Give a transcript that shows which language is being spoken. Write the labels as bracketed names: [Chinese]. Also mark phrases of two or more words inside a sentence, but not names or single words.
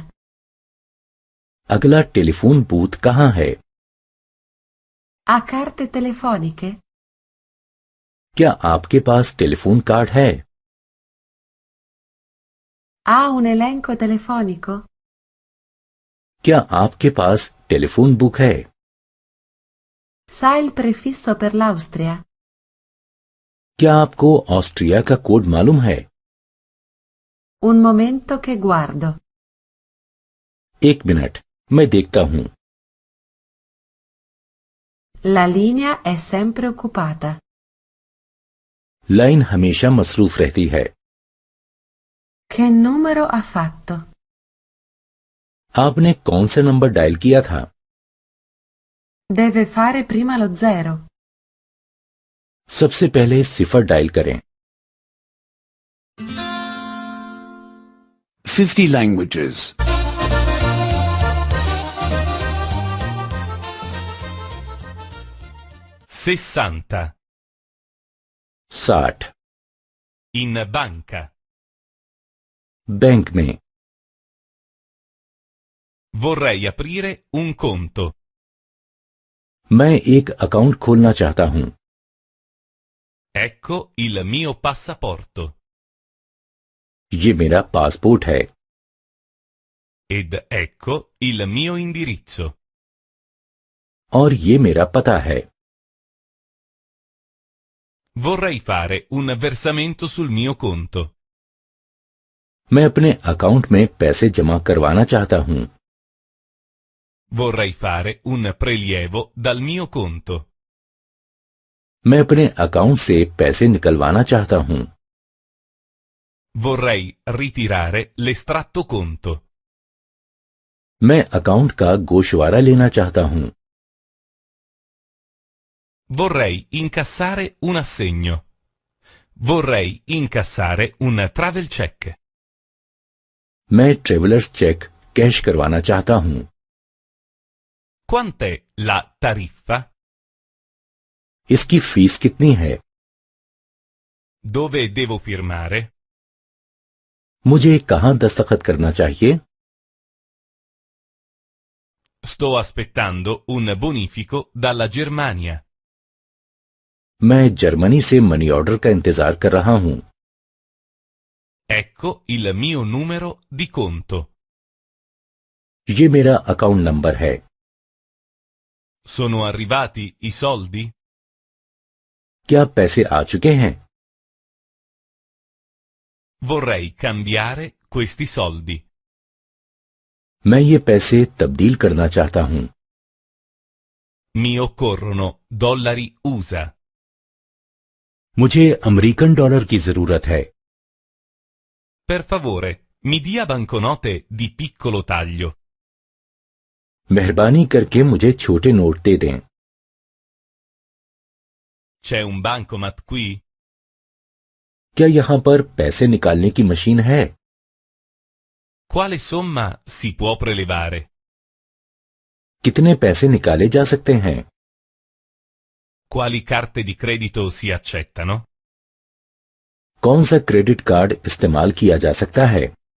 [Urdu] اگلا [English] telephone booth [Urdu] کہاں ہے? [Italian] Ha carte telefoniche? [Urdu] کیا آپ کے پاس [English] telephone card [Urdu] ہے? [Italian] Ha un elenco telefonico? [Urdu] کیا آپ کے پاس [English] telephone book [Urdu] ہے? [Italian] Sa il prefisso per l'Austria? [Urdu] کیا آپ کو آسٹریا کا کوڈ معلوم ہے? [Italian] Un momento che guardo. [Urdu] ایک منٹ، میں دیکھتا ہوں. [Italian] La linea è sempre occupata. [Urdu] لائن ہمیشہ مصروف رہتی ہے. [Italian] Che numero ha fatto? [Urdu] آپ نے کون سا نمبر ڈائل کیا تھا? [Italian] Deve fare prima lo 0. [Urdu] سب سے پہلے صفر ڈائل کریں. [English] 50 languages. [Italian] 60. [Urdu] 60। [Italian] In banca. [Urdu] بینک میں. [Italian] Vorrei aprire un conto. [Urdu] میں ایک اکاؤنٹ کھولنا چاہتا ہوں. [Italian] Ecco il mio passaporto. [Urdu] یہ میرا پاسپورٹ ہے. [Italian] Ed ecco il mio indirizzo. [Urdu] اور یہ میرا پتہ ہے. [Italian] Vorrei fare un versamento sul mio conto. [Urdu] میں اپنے اکاؤنٹ میں پیسے جمع کروانا چاہتا ہوں. [Italian] Vorrei fare un prelievo dal mio conto. [Urdu] میں اپنے اکاؤنٹ سے پیسے نکلوانا چاہتا ہوں. [Italian] Vorrei ritirare l'estratto conto. [Urdu] میں اکاؤنٹ کا گوشوارہ لینا چاہتا ہوں. [Italian] Vorrei incassare un assegno. Vorrei incassare un [English] travel check. [Urdu] میں [English] travellers cheque cash [Urdu] کروانا چاہتا ہوں. [Italian] Quant'è la tariffa? [Urdu] اس کی فیس کتنی ہے? [Italian] Dove devo firmare? [Urdu] مجھے کہاں دستخط کرنا چاہیے? [Italian] Sto aspettando un bonifico dalla Germania. [Urdu] میں جرمنی سے [English] money order [Urdu] کا انتظار کر رہا ہوں. [Italian] Ecco il mio numero di conto. [Urdu] یہ میرا [English] account number [Urdu] ہے. [Italian] Sono arrivati i soldi? [Urdu] کیا پیسے آ چکے ہیں? [Italian] Vorrei cambiare questi soldi. [Urdu] میں یہ پیسے تبدیل کرنا چاہتا ہوں. [Italian] Mi occorrono dollari USA. [Urdu] مجھے [English] American dollar [Urdu] کی ضرورت ہے. [Italian] Per favore, mi dia banconote di piccolo taglio. [Urdu] مہربانی کرکے مجھے چھوٹے نوٹ دے دیں. [Italian] C'è un bancomat qui? [Urdu] کیا یہاں پر پیسے نکالنے کی مشین ہے? [Italian] Quale somma si può prelevare? [Urdu] کتنے پیسے نکالے جا سکتے ہیں? [Italian] Quali carte di credito si accettano? [Urdu] کون سا [English] credit card [Urdu] استعمال کیا جا سکتا ہے?